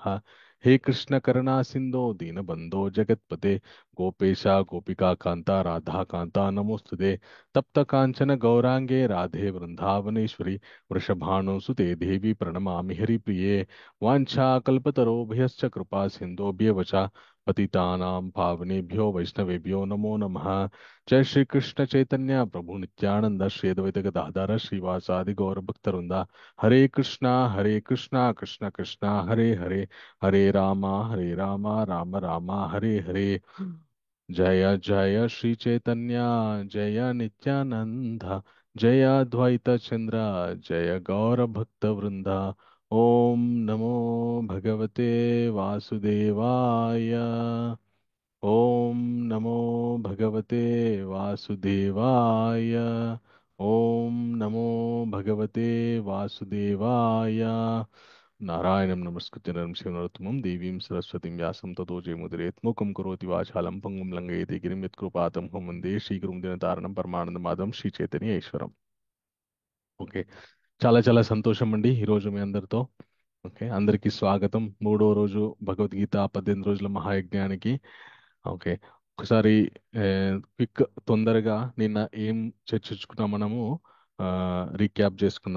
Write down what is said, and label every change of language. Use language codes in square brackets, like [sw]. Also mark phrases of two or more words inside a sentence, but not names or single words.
[sa] హే కృష్ణ కరుణా సింధో దీనబంధో జగత్పతే గోపేశ గోపికా కాంత రాధా కాంత నమోస్తుతే. తప్త కాంచన గౌరాంగే రాధే వృందావనేశ్వరి వృషభానుసుతే దేవి ప్రణమామి హరిప్రిये. వాంఛాకల్పతరోభయశ్చ कृपा सिन्धुभ्यः च पतितानां पावनेभ्यो वैष्णवेभ्यो नमो नमः. जय श्री कृष्ण चैतन्य प्रभु नित्यानंद श्री अद्वैत गदाधर श्रीवासादि गौर भक्तवृंदा. हरे कृष्णा कृष्ण कृष्णा हरे हरे, हरे रामा राम राम हरे हरे. जय जय श्री चैतन्य जय नित्यानंद जय अद्वैत चंद्र जय गौर भक्त वृंदा. ओम नमो भगवते वासुदेवाय. ओम नमो भगवते वासुदेवाय. ओम नमो भगवते वासुदेवाय. नारायणं नमस्कृत्य नरं चैव नरोत्तमं देवीं सरस्वतीं व्यासं ततो जयमुदीरयेत्. मूकं करोति वाचालं पङ्गुं लङ्घयति गिरिं यत्कृपातमहं वन्दे श्रीगुरुं दिनतारणं परमानन्दमाधवं శ్రీచైతన్య ఈశ్వరం. [te] ఓకే. చాలా చాలా సంతోషం అండి ఈరోజు మీ అందరితో. ఓకే, అందరికీ స్వాగతం. మూడో రోజు భగవద్గీత 18 రోజుల మహాయజ్ఞానికి. ఓకే, ఒకసారి క్విక్ తొందరగా నిన్న ఏం చర్చించుకున్నాం మనము రీక్యాప్ చేసుకుందాం.